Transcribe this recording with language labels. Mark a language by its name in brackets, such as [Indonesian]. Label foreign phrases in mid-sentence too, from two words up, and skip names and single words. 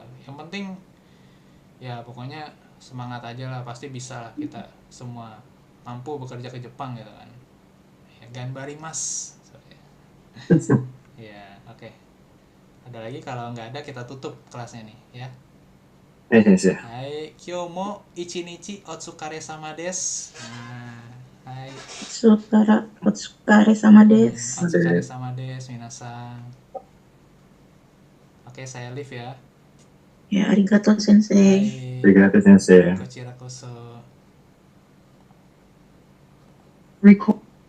[Indonesian] Yang penting ya pokoknya semangat aja lah, pasti bisa lah, kita semua mampu bekerja ke Jepang gitu kan ya. Ganbarimasu ya. Oke. Ada lagi? Kalau nggak ada kita tutup kelasnya nih ya. Hai, [Japanese] 今日も一日お疲れ様です. [Indonesian] Hai. [Japanese] お疲れ様です. お疲れ様です皆さん. [Indonesian] Oke, saya live ya. Ya, [Japanese] ありがとう先生. ありがとう先生. こちらこそ. [Indonesian] Record.